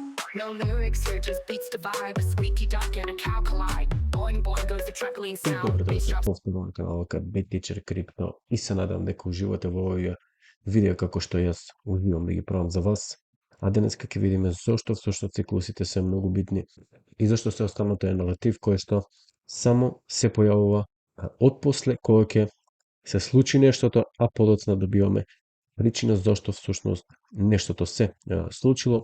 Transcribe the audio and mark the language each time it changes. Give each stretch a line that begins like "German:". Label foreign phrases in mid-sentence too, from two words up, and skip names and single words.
English: No lyrics here, just beats the vibe. A squeaky duck and a cow collide. Boing boing goes the truckling sound.
Macedonian: Добро да
English: Bass
Macedonian: се
English: drops.
Macedonian: повторно на каналот BitTeacher Crypto и се надам дека уживате во овие видео како што јас уживам да ги правам за вас. А денеска ќе видиме зошто всушност циклусите се многу битни и зашто се останато е наратив кој што само се појавува отпосле кога ќе се случи нештото, а подоцна добиваме причина зашто всушност нештото се случило.